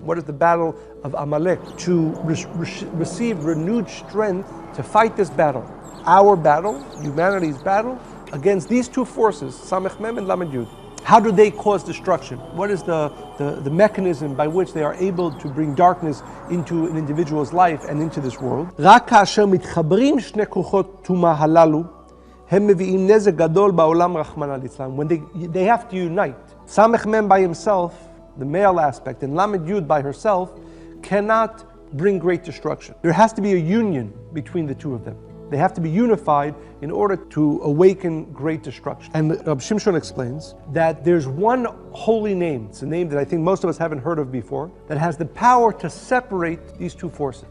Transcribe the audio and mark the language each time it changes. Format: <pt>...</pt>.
<en>What is the battle of Amalek? To receive renewed strength to fight this battle. Our battle, humanity's battle, against these two forces, Samech Mem and Lamed Yud. How do they cause destruction? What is the mechanism by which they are able to bring darkness into an individual's life and into this world?</en> <he>רק כאשר מתחברים שני כוחות טומאה הללו, הם מביאים נזק גדול בעולם רחמנא ליצלן.</he> <en>When they have to unite. Samech Mem by himself, the male aspect, and Lamed Yud by herself, cannot bring great destruction. There has to be a union between the two of them. They have to be unified in order to awaken great destruction. And Rabbi Shimshon explains that there's one holy name, it's a name that I think most of us haven't heard of before, that has the power to separate these two forces.</en>